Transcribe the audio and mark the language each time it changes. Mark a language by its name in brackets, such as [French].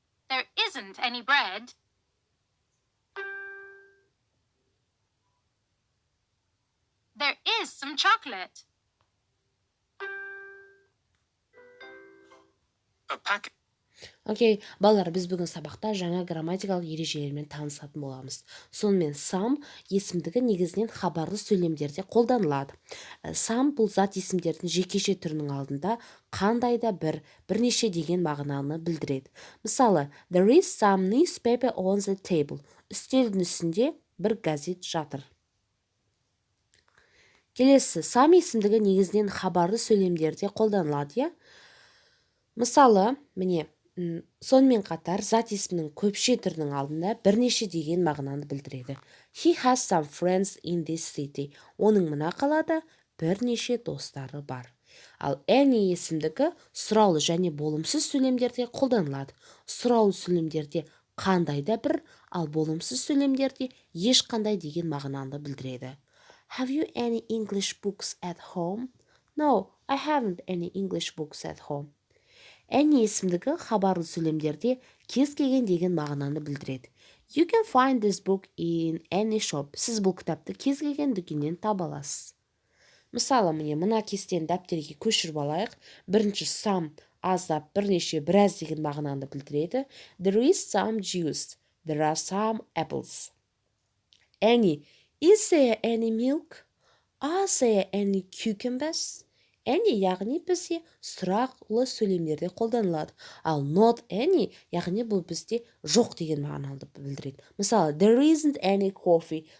[English] There isn't any bread. There is some chocolate. A packet. [Kazakh] Окей, балалар, біз бүгін сабақта жаңа грамматикалық ережелермен танысатын боламыз. Сонымен сам есімдігі негізінен хабарлы сөйлемдерде қолданылады. Сам бұл зат есімдердің жекеше түрінің алдында қандай да бірнеше деген мағынаны білдіреді. Мысалы, [English] there is some newspaper on the table. [Kazakh] Үстелдің үстінде бір газет жатыр. Келесі, сам есімдігі негізінен хабарлы сөйлемдерде қолданылады, Мысалы, міне, сонымен қатар зат есімнің көпше түрінің алдында бірнеше деген мағынаны білдіреді. [English] He has some friends in this city. [Kazakh] Оның мына қалада бірнеше достары бар. Ал any есімдігі сұраулы және болымсыз сөйлемдерде қолданылады. Сұраулы сөйлемдерде қандай да бір, ал болымсыз сөйлемдерде ешқандай деген мағынаны білдіреді. [English] Have you any English books at home? No, I haven't any English books at home. [Kazakh] Any есімдігі хабарлы сөйлемдерде кез келген деген мағынаны білдіреді. [English] You can find this book in any shop. [Kazakh] Сіз бұл кітапты кез келген дүкеннен таба аласыз. Мысалы, мына кестені дәптерге көшіріп алайық. Бірінші some, аздап, бірнеше, біраз деген мағынаны білдіреді. [English] There is some juice. There are some apples. Any. Is there any milk? Are there any cucumbers? [Kazakh] Any яғни бізде сұрақлы сөйлемдерде қолданылады. Ал not any яғни бұл бізде жоқ деген мағынаны білдіреді. Мысалы, [English] there isn't any coffee.